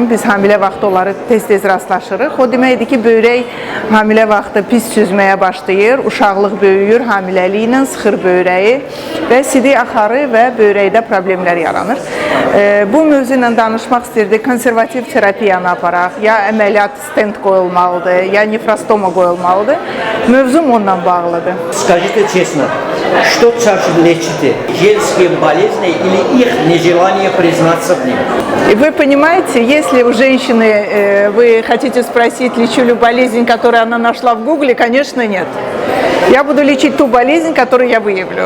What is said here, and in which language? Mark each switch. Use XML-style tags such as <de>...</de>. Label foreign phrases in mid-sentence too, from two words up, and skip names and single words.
<az>Biz hamilə vaxtı onları tez-tez rastlaşırıq. O deməkdir ki, böyrək hamilə vaxtı pis süzməyə başlayır, uşaqlıq böyüyür hamiləliklə, sıxır böyrəyi və sidik axarı və böyrəkdə problemlər yaranır. Bu mövzu ilə danışmaq istirdik, konservativ terapiyanı aparaq, ya əməliyyat stent qoyulmalıdır, ya nefrostoma qoyulmalıdır. Mövzum onunla bağlıdır.</az> <ru>Скажите честно, что чаще лечите? Женские болезни или их нежелание признаться в них? Вы понимаете, если у женщины вы хотите спросить, лечу ли болезнь, которую она нашла в Гугле, конечно, нет. Я буду лечить ту болезнь, которую я выявлю.</ru>